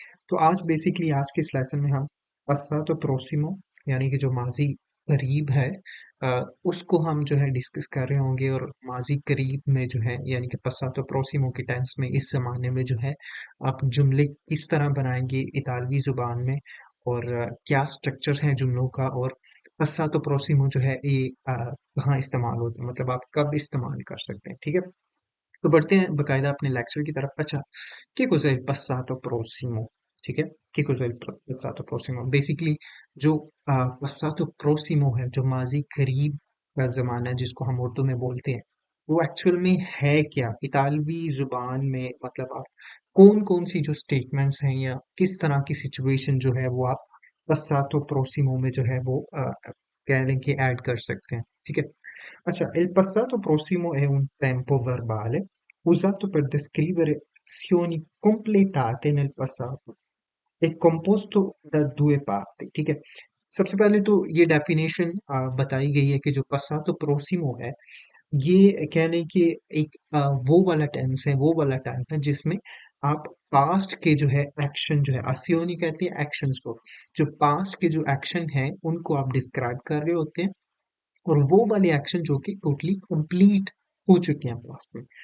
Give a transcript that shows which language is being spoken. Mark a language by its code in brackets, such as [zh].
[hi] तो आज बेसिकली आज के इस लेसन में हम पस्सातो प्रोसिमो यानी कि जो माजी करीब है उसको हम जो है डिस्कस कर रहे होंगे और माजी करीब में जो है यानी कि पस्सातो प्रोसिमो के टेंस में इस जमाने में जो है आप जुमले किस तरह बनाएंगे इतालवी जुबान में और क्या स्ट्रक्चर है जुमलों का और पस्सातो प्रोसिमो जो है ये कहाँ इस्तेमाल होता है मतलब आप कब इस्तेमाल कर सकते हैं। ठीक है, तो बढ़ते हैं बकायदा अपने लेक्चर की तरफ। अच्छा, [it] che cos'è il passato prossimo? [hi] ठीक है, [it] che cos'è il passato prossimo? [hi] Basically जो passato prossimo है, जो माजी करीब का जमाना है जिसको हम उर्दू में बोलते हैं, वो एक्चुअल में है क्या इतालवी जुबान में, मतलब आप कौन कौन सी जो स्टेटमेंट्स हैं या किस तरह की सिचुएशन जो है वो आप passato prossimo में जो है वो कह लें कि ऐड कर सकते हैं। ठीक है, अच्छा, [it] il passato prossimo è un tempo verbale usato per descrivere azioni completate nel passato. È composto da due parti, [hi] ठीक है। सबसे पहले तो ये डेफिनेशन बताई गई है कि जो passato prossimo है ये कह लें कि एक वो वाला टेंस है, वो वाला टाइम है जिसमें आप पास्ट के जो है एक्शन जो है azioni कहते हैं एक्शंस को, जो पास्ट के जो एक्शन है उनको आप डिस्क्राइब कर रहे होते हैं और वो वाले एक्शन जो कि टोटली कंप्लीट हो चुके हैं पास्ट में।